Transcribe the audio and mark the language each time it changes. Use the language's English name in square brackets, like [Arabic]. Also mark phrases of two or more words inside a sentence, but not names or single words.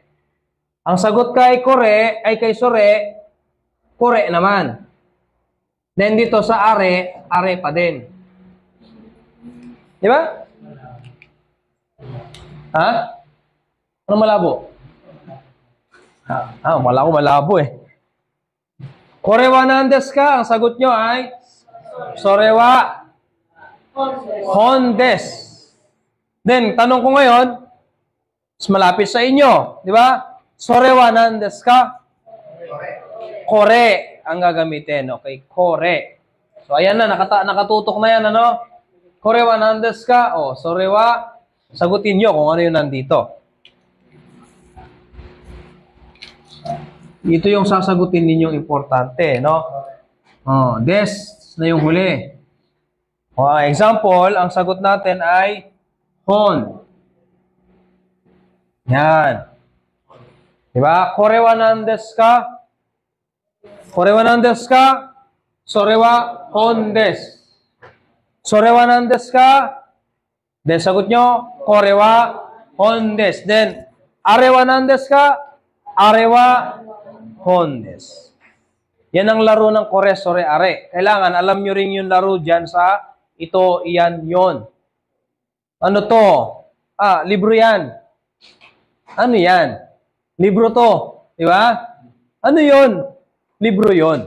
[Filipino] Ang sagot kay kore, ay kay sore, kore naman. Then dito sa are, are pa din. Di ba? Ha? Ano malabo? Wala ko malabo eh. [Japanese] これは何ですか? [Filipino] Ang sagot nyo ay [Japanese] それは本です. [Filipino] Then, tanong ko ngayon, mas malapit sa inyo. Di ba? [Japanese] それは何ですか? [Filipino] Kore ang gagamitin. Okay, kore. So, ayan na, nakatutok na yan, ano? [Japanese] これは何ですか? [Filipino] O, sorewa, sagutin nyo kung ano yung nandito. Ito yung sasagutin ninyong importante, no? Oh, des na yung huli. O, example, ang sagot natin ay hon. Yan. Diba? [Japanese] これは何ですか? これは何ですか? それは本です. それは何ですか? Then, [Filipino] sagot nyo, [Japanese] これは本です. [Filipino] Then, [Japanese] あれは何ですか? あれは本です. [Filipino] Yan ang laro ng kore, sore, are. Kailangan, alam nyo rin yung laro dyan sa ito, iyan, yon. Ano to? Libro yan. Ano yan? Libro to. Di ba? Ano yon? Libro yon.